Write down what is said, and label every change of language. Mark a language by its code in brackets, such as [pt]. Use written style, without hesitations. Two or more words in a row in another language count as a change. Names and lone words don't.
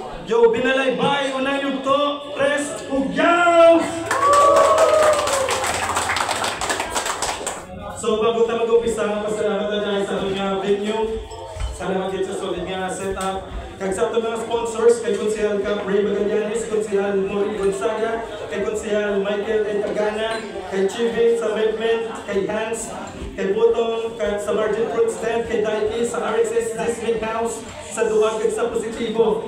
[hil] Yo, binalaybay, unang yugto, press, ugyaw! [tl] So, bago tayo mag-umpisa, pasalamat na dahil sa ating venue. Salamat din sa solid nga setup. Kag sa ating mga sponsors, kay Konsehal Cap Ray Magallanes, Konsehal Mori Gonzaga, kay Konsehal Michael N. Tagana, kay Chivin sa Movement, kay Hans, kay Butong, sa Margin Fruit Stand, kay Daiki, sa RXS Disney House, sa Duwag kag sa Positibo.